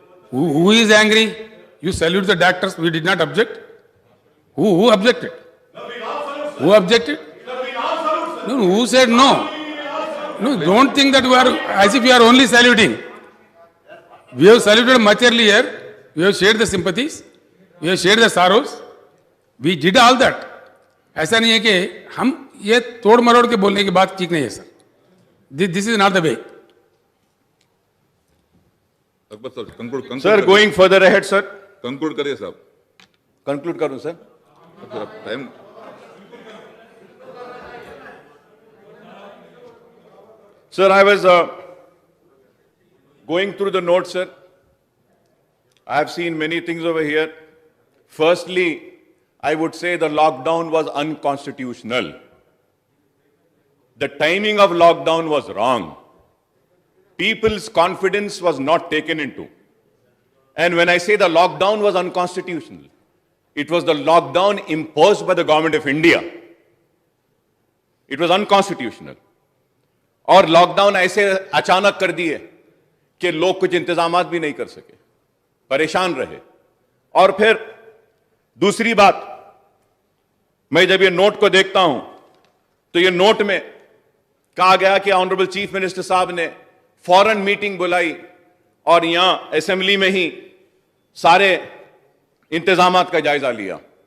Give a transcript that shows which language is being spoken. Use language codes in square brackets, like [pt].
[en] Who is angry? You salute the doctors. We did not object. Who objected? Who objected? No, who said no? No, don't think that we are as if we are only saluting. We have saluted much earlier. We have shared the sympathies. We have shared the sorrows. We did all that. [hi] ऐसा नहीं है कि हम ये तोड़ मरोड़ के बोलने की बात ठीक नहीं है sir. [en] This is not the way. Akbar sir, conclude. Sir, going further ahead, sir. [hi] Conclude करिए साहब. Conclude करूं sir. [en] Time. Sir, I was going through the notes, sir. I have seen many things over here. Firstly, I would say the lockdown was unconstitutional. The timing of lockdown was wrong. People's confidence was not taken into. And when I say the lockdown was unconstitutional, it was the lockdown imposed by the government of India. It was unconstitutional. [hi] और lockdown ऐसे अचानक कर दिए कि लोग कुछ इंतजामात भी नहीं कर सके, परेशान रहे. और फिर दूसरी बात, मैं जब ये नोट को देखता हूं तो ये नोट में कहा गया कि ऑनरेबल चीफ मिनिस्टर साहब ने फौरन मीटिंग बुलाई और यहां असेंबली में ही सारे इंतजामात का जायजा लिया.